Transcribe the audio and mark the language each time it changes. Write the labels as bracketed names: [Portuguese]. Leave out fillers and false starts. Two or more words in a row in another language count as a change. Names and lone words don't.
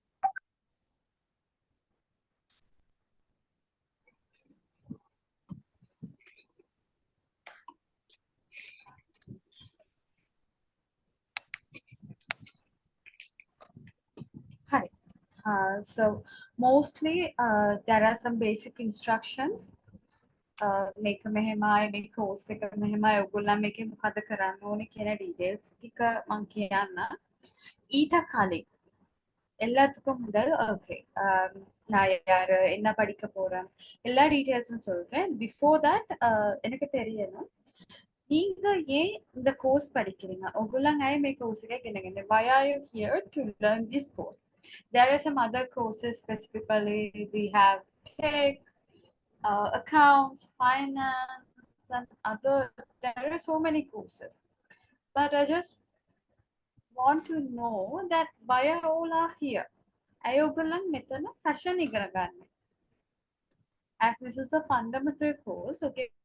[English] Hi. So mostly there are some basic instructions. [Sinhala] Make මෙහෙමයි මේ course එක මෙහෙමයි ඔයගොල්ලන් මේකේ මොකද කරන්න ඕනේ කියන details ටික මම කියන්න. ඊට කලින් [Tamil] எல்லாத்துக்கும் முதல் ஓகே நான் யார் என்ன படிக்க போறேன் எல்லா டீட்டெயில்ஸும் சொல்றேன் [English] before that [Tamil] எனக்கு தெரியணும் நீங்க ஏன் இந்த கோர்ஸ் படிக்கிறீங்க [Sinhala] ඔගොල්ලන් අය මේ course එක ඉගෙන ගන්න [English] why are you here to learn this course there are some other courses specifically we have tech accounts finance and other there are so many courses but I just want to know that why all are here [Sinhala] අයෝගලන් මෙතන fashion ඉගෙන ගන්න. [English] As this is a fundamental course, okay.